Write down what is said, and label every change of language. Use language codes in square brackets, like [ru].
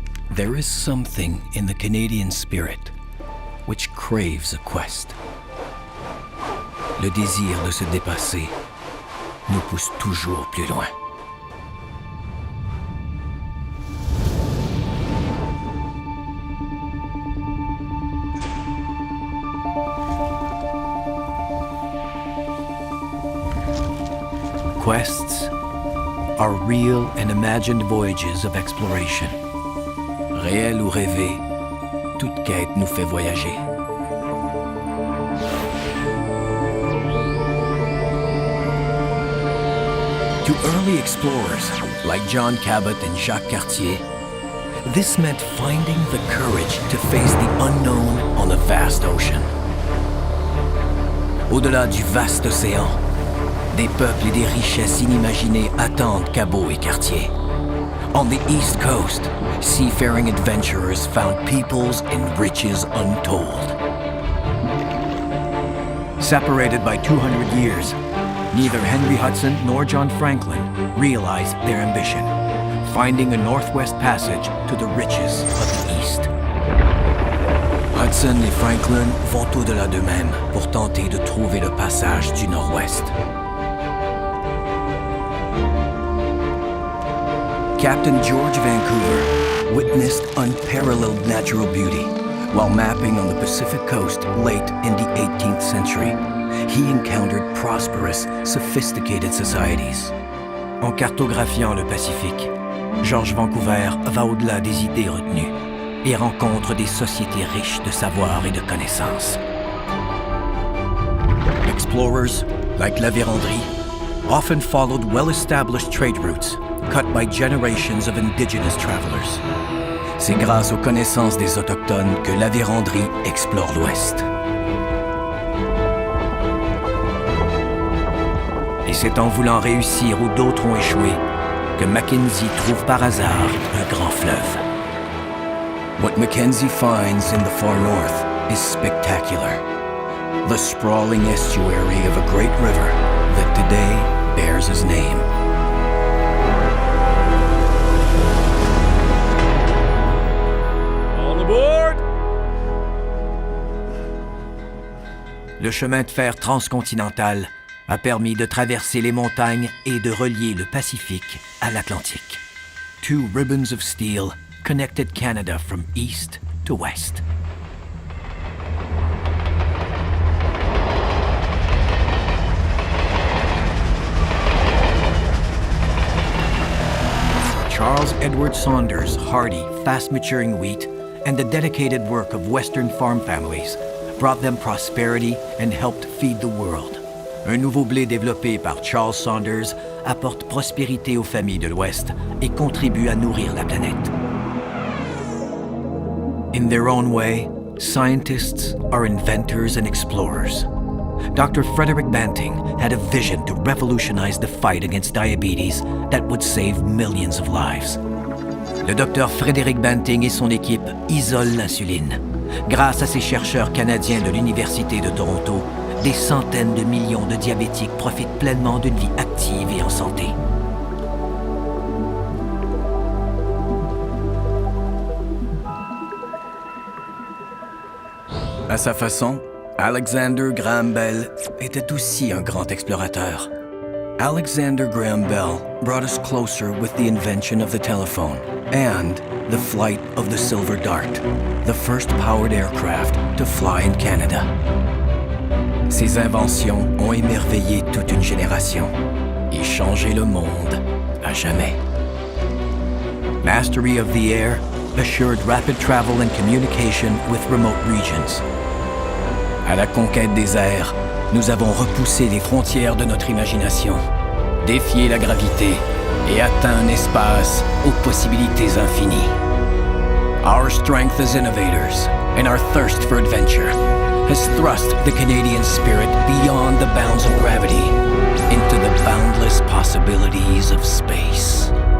[en] There is something in the Canadian spirit which craves a quest. [fr] Le désir de se dépasser nous pousse toujours plus loin. [en] Quests are real and imagined voyages of exploration. [fr] Réel ou rêvé, toute quête nous fait voyager. [en] To early explorers like John Cabot and Jacques Cartier, this meant finding the courage to face the unknown on a vast ocean. [fr] Au-delà du vaste océan, des peuples et des richesses inimaginées attendent Cabot et Cartier. [en] On the East Coast, seafaring adventurers found peoples and riches untold. Separated by 200 years, neither Henry Hudson nor John Franklin realized their ambition, finding a northwest passage to the riches of the East. [fr] Hudson et Franklin vont au-delà d'eux-mêmes pour tenter de trouver le passage du nord-ouest. [en] Captain George Vancouver witnessed unparalleled natural beauty while mapping on the Pacific coast late in the 18th century. He encountered prosperous, sophisticated societies. [fr] En cartographiant le Pacifique, George Vancouver va au-delà des idées retenues et rencontre des sociétés riches de savoir et de connaissances. [en] Explorers, like La Vérendrye, often followed well-established trade routes cut by generations of indigenous travelers. [fr] C'est grâce aux connaissances des Autochtones que La Vérendrye explore l'Ouest. Et c'est en voulant réussir où d'autres ont échoué que Mackenzie trouve par hasard un grand fleuve. [en] What Mackenzie finds in the far north is spectacular. The sprawling estuary of a great river that today bears his name. All aboard! [fr] Le chemin de fer transcontinental a permis de traverser les montagnes et de relier le Pacifique à l'Atlantique. [en] Two ribbons of steel connected Canada from east to west. Charles Edward Saunders' hardy, fast-maturing wheat and the dedicated work of Western farm families brought them prosperity and helped feed the world. [fr] Un nouveau blé développé par Charles Saunders apporte prospérité aux familles de l'Ouest et contribue à nourrir la planète. [en] In their own way, scientists are inventors and explorers. Dr. Frederick Banting had a vision to revolutionize the fight against diabetes that would save millions of lives. [fr] Le docteur Frédéric Banting et son équipe isolent l'insuline. Grâce à ces chercheurs canadiens de l'Université de Toronto, des centaines de millions de diabétiques profitent pleinement d'une vie active et en santé. À sa façon, Alexander Graham Bell était aussi un grand explorateur. [en] Alexander Graham Bell brought us closer with the invention of the telephone and the flight of the Silver Dart, the first powered aircraft to fly in Canada. [fr] Ses inventions ont émerveillé toute une génération et changé le monde à jamais. [en] Mastery of the air assured rapid travel and communication with remote regions. [fr] À la conquête des airs, nous avons repoussé les frontières de notre imagination, défié la gravité et atteint un espace aux possibilités infinies. [en] Our strength as innovators and our thirst for adventure has thrust the Canadian spirit beyond the bounds of gravity into the boundless possibilities of space.